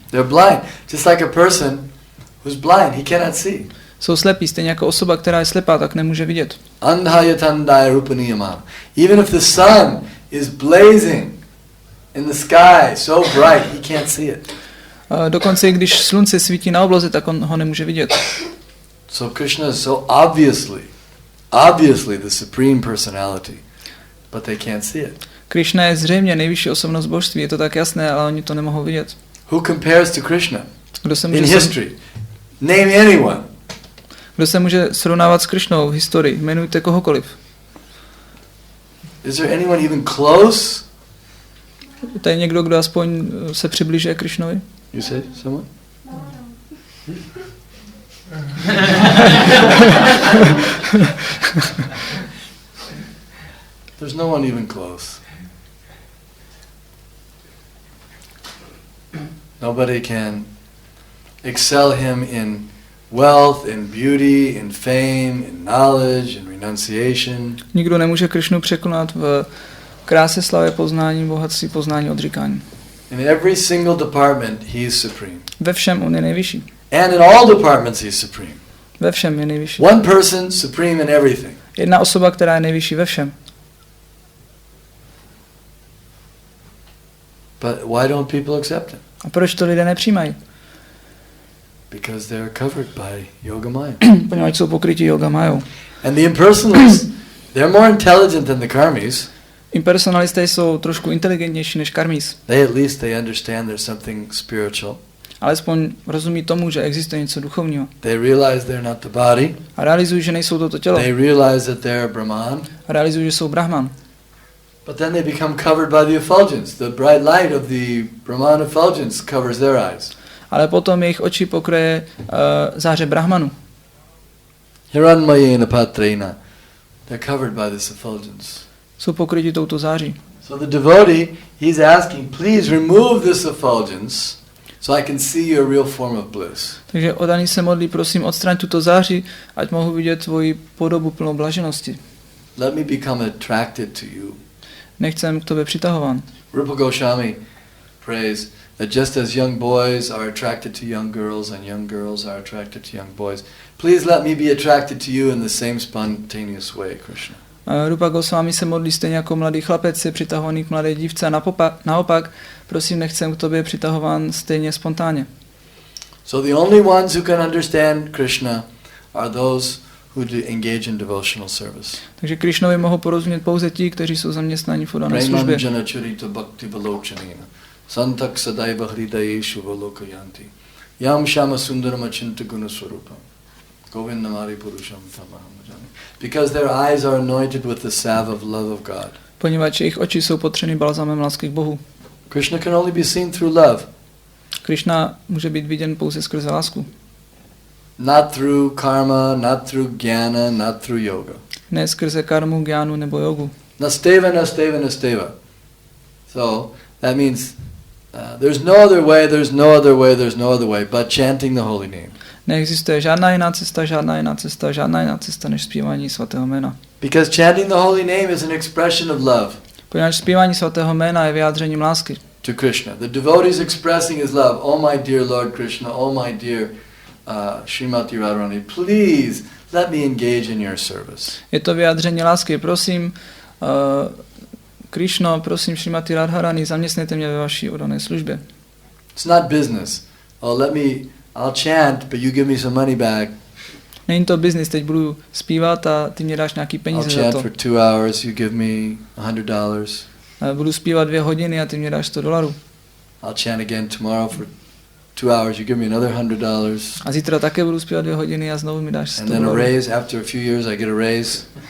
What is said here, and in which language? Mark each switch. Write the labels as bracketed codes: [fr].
[en] They're blind, just like a person who's blind, he cannot see. [cs] Jsou slepí, stejně jako osoba, která je slepá, tak nemůže vidět. [sa] Andhayatandaya rupaniyamam. [en] Even if the sun is blazing in the sky so bright, he can't see it. [cs] Dokonce i když slunce svítí na obloze, tak on ho nemůže vidět. [en] So Krishna is so obviously the supreme personality, but they can't see it. [cs] Krishna je zřejmě nejvyšší osobnost božství, je to tak jasné, ale oni to nemohou vidět. [en] Who compares to Krishna [cs] Kdo se [en] in [cs] může [en] history? Name anyone. [cs] Kdo se může srovnávat s Krishnou v historii? Jmenujte kohokoliv. [en] Is there anyone even close? [cs] To je někdo, kdo aspoň se přibližuje Krishnovi? [en] You say someone? There's no one even close. Nobody can excel him in wealth, in beauty, in fame, in knowledge, in renunciation. [cs] Nikdo nemůže Krishnu překonat v kráse, slavě, poznání, bohatství, poznání, odříkání. [en] In every single department, he is supreme. [cs] Ve všem on je nejvyšší. [en] And in all departments, he is supreme. [cs] Ve všem je nejvyšší. [en] One person, supreme in everything. [cs] Jedna osoba, která je nejvyšší ve všem. [en] But why don't people accept him? [cs] A proč to lidé nepřijímají? [en] Because they're covered by Yoga Maya. [cs] Poněvadž jsou pokryti Yoga Mayou. [en] And the impersonalists, they're more intelligent than the karmis. [cs] Impersonalisté jsou trošku inteligentnější než karmis. [en] They at least they understand there's something spiritual. [cs] Alespoň rozumí tomu, že existuje něco duchovního. [en] They realize they're not the body. [cs] A realizují, že nejsou toto tělo. [en] They realize that they're Brahman. [cs] A realizují, že jsou Brahman. [en] But then they become covered by the effulgence. The bright light of the Brahman effulgence covers their eyes. [cs] Ale potom jejich oči pokryje záře Brahmanu. [sa] Hiranmayena patrena. [en] They're covered by this effulgence. [cs] Jsou pokryti touto září. [en] So the devotee, he's asking, please remove this effulgence so I can see your real form of bliss. [cs] Takže oddaný se modlí, prosím, odstraň tuto záři, ať mohu vidět tvoji podobu plnou blaženosti. [en] Let me become attracted to you. [cs] Nechcem k tobě přitahován. [en] Rupa Goswami prays that just as young boys are attracted to young girls and young girls are attracted to young boys, please let me be attracted to you in the same spontaneous way, Krishna. [cs] Rupa Goswami se modlí stejně jako mladý chlapec je přitahovaný k mladé dívce a naopak, prosím, nechcem k tobě přitahován stejně spontánně. [en] So the only ones who can understand Krishna are those who engage in devotional service. [cs] Takže Krishnovi mohou porozumět pouze ti, kteří jsou zaměstnáni v oddané službě. [sa] Premanjanacharita bhakti valochanena santak sadaiva hridayeshu valokayanti yam shama sundaram achinta gunaswarupam govindamari purusham tamaham bhajami. [en] Because their eyes are anointed with the salve of love of God. [cs] Poněvadž jejich oči jsou potřeny balzamem lásky k Bohu. [en] Krishna can only be seen through love. [cs] Krishna může být viděn pouze skrze lásku. [en] Not through karma, not through jnana, not through yoga. [cs] Ne skrze karmu, gyánu nebo jogu. [sa] Nasteva, nasteva, nasteva. [en] So that means there's no other way, there's no other way, there's no other way but chanting the holy name. [cs] Neexistuje žádná jiná cesta, žádná jiná cesta, žádná jiná cesta než zpívání svatého jména. [en] Because chanting the holy name is an expression of love. [cs] Poněvadž zpívání svatého jména je vyjádřením lásky. [en] To Krishna. The devotee is expressing his love. Oh my dear Lord Krishna, oh my dear Srimati Radharani, please let me engage in your service. [cs] Je to vyjádření lásky. Prosím, Krishna, prosím, Srimati Radharani, zaměstnejte mě ve vaší oddané službě. [en] It's not business. Oh, I'll chant, but you give me some money back. [cs] Není to business, teď budu zpívat a ty mě dáš nějaký peníze [en] I'll [cs] za [en] chant [cs] to. [en] for 2 hours, you give me $100. [cs] Budu zpívat 2 hodiny a ty mě dáš $100. [en] I'll chant again tomorrow for 2 hours, you give me another $100. [cs] A zítra také budu zpívat 2 hodiny a znovu mi dáš $100. [en] And then a raise, after a few years I get a raise.